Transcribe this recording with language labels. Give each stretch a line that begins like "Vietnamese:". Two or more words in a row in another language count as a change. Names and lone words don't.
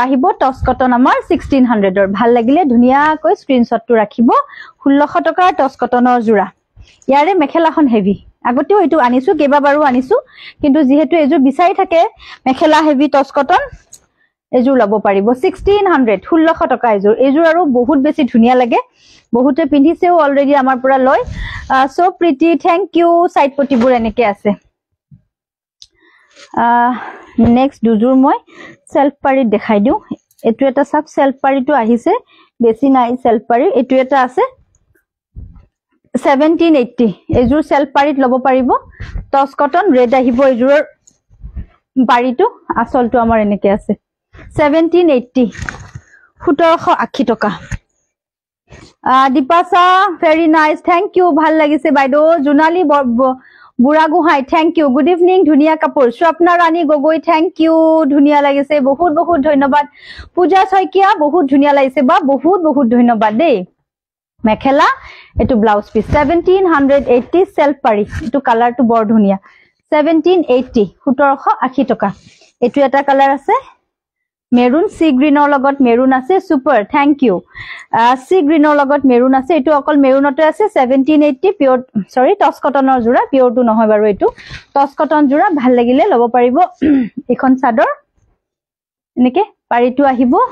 Assamese: আহিব টস কটন আমাৰ 1600 ৰ ভাল লাগিলে ধুনিয়াকৈ স্ক্ৰিনশ্বটটো ৰাখিব 1600 টকাৰ টস কটনৰ জোৰা ইয়াৰে মেখেলাখন হেভি আগতেও এইটো আনিছো কেইবাবাৰো আনিছো কিন্তু যেহেতু এযোৰ বিচাৰি থাকে মেখেলা হেভি টস কটন এযোৰ ল'ব পাৰিব 1600 টকা এযোৰ আৰু বহুত বেছি ধুনিয়া লাগে বহুতে পিন্ধিছেও অলৰেডি আমাৰ পৰা লয়
English: so pretty thank you
Assamese: সাইড পটিবোৰ এনেকে আছে নেক্সট দুযোৰ মই সেলফ পাৰি দেখাই দিও এটো এটা সব সেলফ পাৰিটো আহিছে বেছি নাই সেলফ পাৰি এটো এটা আছে 1780 এযোৰ সেলফ পাৰিত ল'ব পাৰিব টস কটন ৰেড আহিব এযোৰৰ পাৰিটো আসলটো আমাৰ এনেকে আছে 1780 1780 টকা দীপাসা
English: very nice thank you
Assamese: ভাল লাগিছে বাইদেউ জুনালী বুঢ়া গুহাই
English: thank you good evening
Assamese: ধুনিয়া কাপোৰ স্বপ্না ৰাণী গগৈ
English: thank you
Assamese: ধুনিয়া লাগিছে বহুত বহুত ধন্যবাদ পূজা শইকিয়া বহুত ধুনিয়া লাগিছে বা বহুত বহুত ধন্যবাদ দেই মেখেলা এটো
English: blouse piece
Assamese: 1780 সেলফ পাৰি এটো কালাৰটো বৰ ধুনিয়া 1780 1780 টকা এটো এটা কালাৰ আছে মেৰুন
English: sea green
Assamese: লগত মেৰুন আছে
English: super thank you sea green
Assamese: লগত মেৰুন আছে এটো অকল মেৰুনতে আছে 1780
English: pure sorry
Assamese: টস কটনৰ জোৰা পিওৰটো নহয় বাৰু এটো টস কটন জোৰা ভাল লাগিলে ল'ব পাৰিব এখন চাদৰ এনেকে পাৰিটো আহিব